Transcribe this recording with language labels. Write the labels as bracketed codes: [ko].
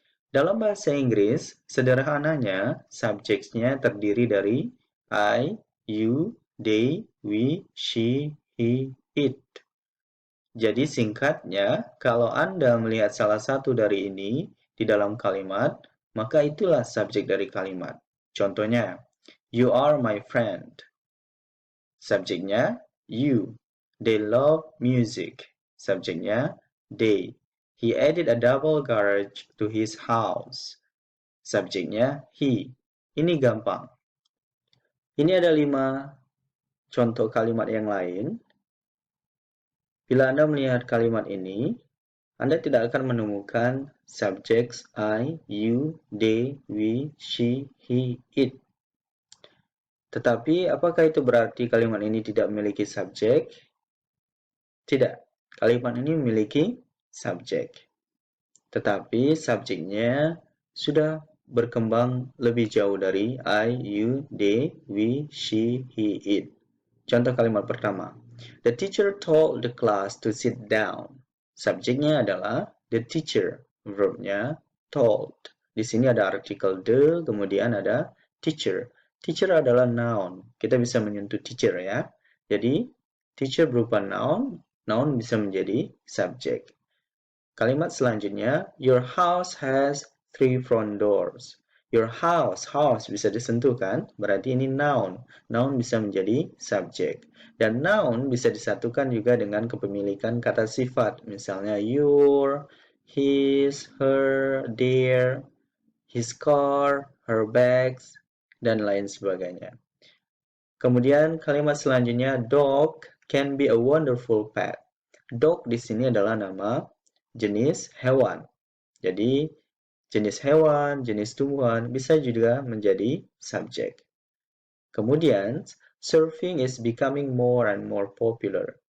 [id] Dalam bahasa Inggris, sederhananya, subjeknya terdiri dari I, you, they, we, she, he, it. Jadi singkatnya, kalau Anda melihat salah satu dari ini di dalam kalimat, maka itulah subjek dari kalimat. [en] Contohnya, you are my friend. Subjeknya, you. They love music. Subjeknya, they. He added a double garage to his house. [id] Subjeknya, he. Ini gampang. Ini ada 5 contoh kalimat yang lain. Bila Anda melihat kalimat ini, Anda tidak akan menemukan subjek I, you, they, we, she, he, it. Tetapi, apakah itu berarti kalimat ini tidak memiliki subjek? Tidak. Kalimat ini memiliki subjek. Tetapi, subjeknya sudah berkembang lebih jauh dari I, you, they, we, she, he, it. Contoh kalimat pertama. [en] The teacher told the class to sit down. [id] Subjeknya adalah the teacher. Verbnya told. Di sini ada artikel the, kemudian ada teacher. Teacher adalah noun. Kita bisa menyentuh teacher ya. Jadi, teacher berupa noun, noun bisa menjadi subjek. Kalimat selanjutnya, [en] your house has 3 front doors. [id] Your house, house bisa disentuh kan? Berarti ini noun. Noun bisa menjadi subjek. Dan noun bisa disatukan juga dengan kepemilikan kata sifat. Misalnya your, his, her, their, his car, her bags, dan lain sebagainya. Kemudian kalimat selanjutnya, [en] dog can be a wonderful pet. [id] Dog di sini adalah nama jenis hewan. Jadi, jenis hewan, jenis tumbuhan bisa juga menjadi subjek. [en] Kemudian, surfing is becoming more and more popular.